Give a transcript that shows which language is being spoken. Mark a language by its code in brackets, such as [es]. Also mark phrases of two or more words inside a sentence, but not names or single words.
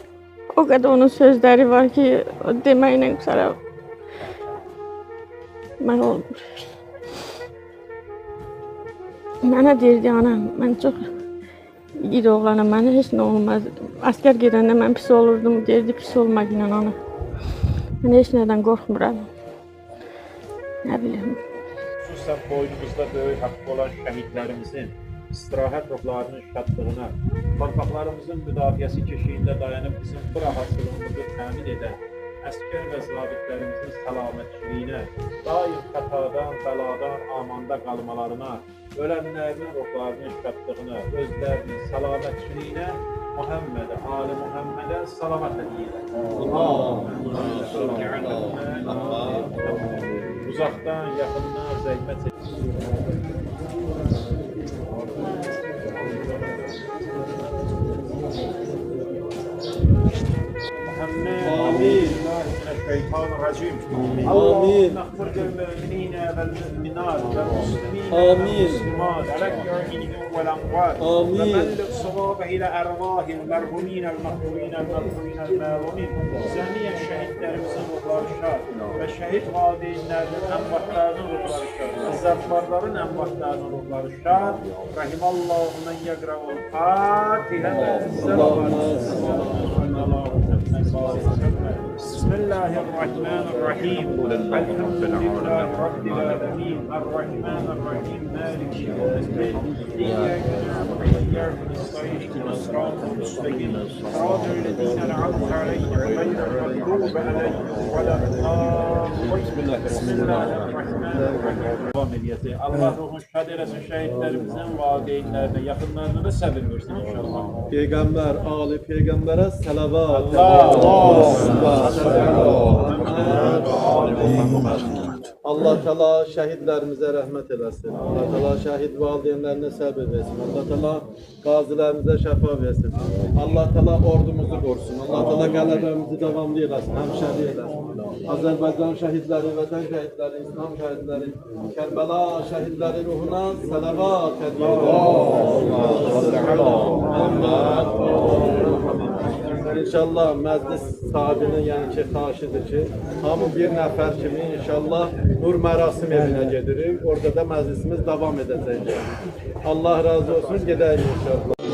[tr] O kadar onun sözleri var ki o demeyle sana ben olmuş. Bana derdi anam, ben çok iyi oğlanım, bana hiç ne olmaz. Asker gidende ben pis olurdum derdi, pis olmak inan ana. Ben hiç neden korkmuram. Ne bileyim. [az] Xüsusən boynumuzda böyük haqqı olan şəhidlərimizin istirahət ruhlarının şadlığına, torpaqlarımızın müdafiəsi keşiyində dayanıb bizim bu rahatsızlığımızı təmin edən əskər və zabitlərimizin səlamətçiliyinə, daim xətadan, bəladan, amanda qalmalarına, ölənlərinin ruhlarının şadlığına, özlərinin səlamətçiliyinə, Muhammedə, Ali Muhammedə salavat edirlər. Uzaqdan, yaxından zəhmət [ar] آمين من الشيطان الرجيم اللهم اغفر للمؤمنين والمؤمنات والمسلمين والمسلمات على الجميع والأموات وبلغ صوابه إلى أرواح المرحومين المقبولين المغفورين المعلومين جميع [tr] şehitlerimizin ruhları şad ve şehit valideynlerinin envatlarının ruhları şad zaffarların envatlarının ruhları şad [ar] رحم الله من يقرأ الفاتحة بسم الله الرحمن الرحيم الحمد لله رب العالمين الرحمن الرحيم مالك يوم الدين إياك نعبد وإياك نستعين اهدنا الصراط المستقيم صراط الذين أنعمت عليهم غير المغضوب عليهم ولا الضالين بسم الله الرحمن الرحيم [az] Allah ruhun şad eləsin şəhidlərimizin valideynlərinə, yakınlarına da səbir versin inşallah. [tr] Peygamber, Ali Peygamber'e salavat. Allah Teala şehitlerimize rahmet eylesin. Allah Teala şehit valideynlerine sabır versin. Allah Teala gazilerimize şefa versin. Allah Teala ordumuzu korusun. Allah Teala galibimizi devamlı eylesin. Hemşeri eylesin. Azerbaycan şehitleri, vatan şehitleri, İslam şehitleri, Kerbela şehitleri ruhuna salavat ediyoruz. [az] İnşallah məclis sahibinin yəni ki, xahişidir ki, hamı bir nəfər kimi inşallah Nur Mərasim evinə gedirik. Orada da məclisimiz davam edəcək. Allah razı olsun, gedəyik inşallah.